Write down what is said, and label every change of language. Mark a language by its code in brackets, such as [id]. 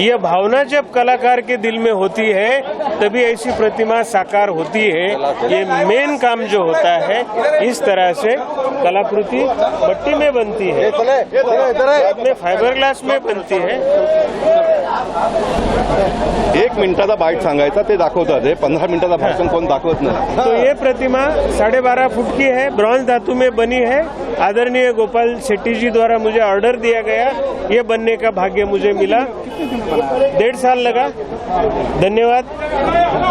[hi] ये भावना जब कलाकार के दिल में होती है तभी ऐसी प्रतिमा साकार होती है। ये मेन काम जो होता है, इस तरह से कलाकृति मट्टी में बनती है, बाद में फाइबर ग्लास में बनती है। [mr] 1 मिनिटाचा बाईट सांगायचा ते दाखवतात, 15 मिनिटाचा भाषण कोण दाखवत नाही। [hi] तो ये प्रतिमा 12.5 फुट की है, ब्रॉन्ज धातु में बनी है। आदरणीय गोपाल शेट्टी जी द्वारा मुझे ऑर्डर दिया गया, ये बनने का भाग्य मुझे मिला। 1.5 साल लगा। धन्यवाद।